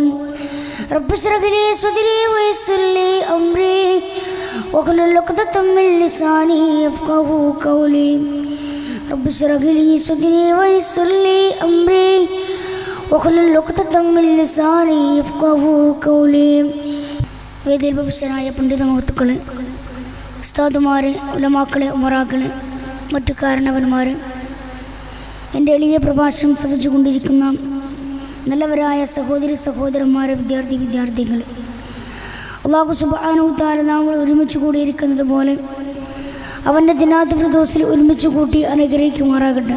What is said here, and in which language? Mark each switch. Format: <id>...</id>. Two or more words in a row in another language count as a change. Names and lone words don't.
<ar>رب اشرح لي صدري ويسر لي أمري واحلل عقدة من لساني يفقهوا قولي. رب اشرح لي صدري ويسر لي أمري واحلل عقدة من لساني يفقهوا قولي.</ar> <ml>വേദിയിൽ ബഹുമാന്യരായ പണ്ഡിത മഹത്തുക്കളെ, ഉസ്താദുമാരെ, ഉലമാക്കളെ, ഉമറാക്കളെ, മറ്റു കാരണവന്മാരെ, എൻ്റെ എളിയ പ്രഭാഷണം ശ്രവിച്ചുകൊണ്ടിരിക്കുന്ന നല്ലവരായ സഹോദരി സഹോദരന്മാരെ, വിദ്യാർത്ഥികളെ,</ml> <ar>الله سبحانه وتعالى</ar> <ml>നാം ഒരുമിച്ച് കൂടിയിരിക്കുന്നത് പോലെ അവൻ്റെ</ml> <ar>جنات الفردوس</ar> <ml>ഒരുമിച്ച് കൂട്ടി അനുഗ്രഹിക്കുമാറാകട്ടെ.</ml>